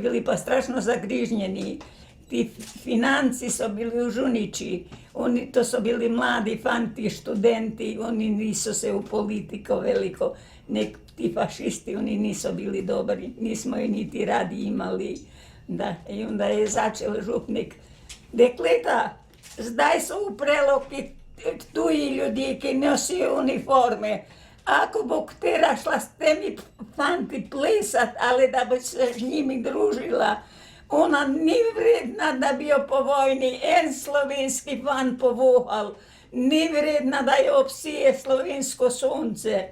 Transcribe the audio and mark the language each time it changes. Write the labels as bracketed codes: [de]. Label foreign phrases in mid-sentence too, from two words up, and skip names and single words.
[sl] bili pa strašno zagrižnjeni, ti financi [hr] su bili u Žunići, [sl] to su bili mladi fanti, študenti, [hr] oni nisu se u politiku veliko, [sl] ti fašisti, [hr] oni nisu bili dobri, [sl] nismo i niti radi imali, da, [hr] i onda [sl] je začel župnik, dekleta, zdaj [hr] su u Preloki [sl] tuji ljudi ki nosijo uniforme. Ako bo htjela šla s temi fanti plesat, ali da bi se s njimi družila, ona ni vredna da bi jo po vojni en slovenski fan povohal, ni vredna da jo obsije slovensko sonce.